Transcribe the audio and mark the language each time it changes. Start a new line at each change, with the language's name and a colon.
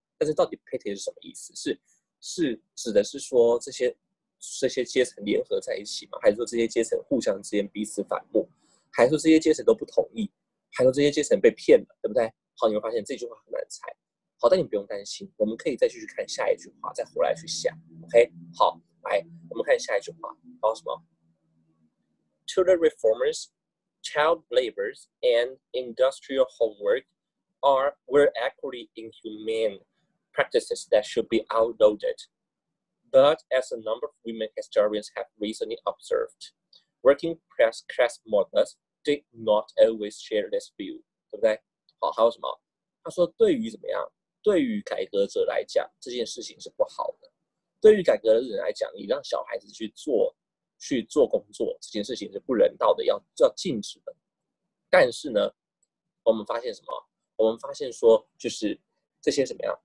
Chinese: 但是到底 pitted 是什么意思？是指的是说这些阶层联合在一起吗？还是说这些阶层互相之间彼此反目？还是说这些阶层都不同意？还是说这些阶层被骗了，对不对？好，你会发现这句话很难猜。好，但你不用担心，我们可以再继续看下一句话，再回来去想。
English: OK，
Chinese: 好，来，我们看下一句话，包什么
English: ？To the reformers, child labors and industrial homework were equally inhumane practices that should be outlawed. But as a number of women historians have recently observed, working class mothers did not always share this view，
Chinese: 对不对？好，还有什么？他说，对于怎么样？对于改革者来讲，这件事情是不好的。对于改革的人来讲，你让小孩子去做工作，这件事情是不人道的，要禁止的。但是呢，我们发现什么？我们发现说，就是这些怎么样？